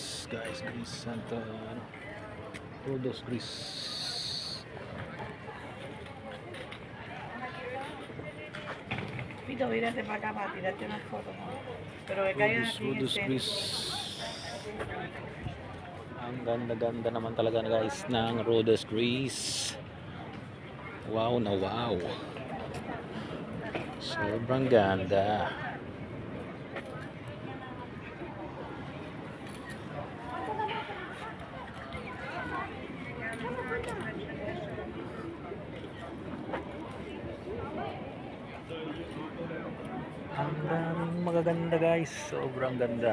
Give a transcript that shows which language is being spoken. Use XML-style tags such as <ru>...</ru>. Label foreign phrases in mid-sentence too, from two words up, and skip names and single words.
<tl>guys, Greece Santa Rhodos, Greece.</tl> <es>Pito, vírate para acá para tirarte una foto, ¿no? Pero que caigan aquí en el Rhodos, centro. Greece.</es> <tl>Ang ganda-ganda naman talaga guys ng Rhodos, Greece. Wow na wow. Sobrang ganda. Ang daming magaganda guys, sobrang ganda.</tl>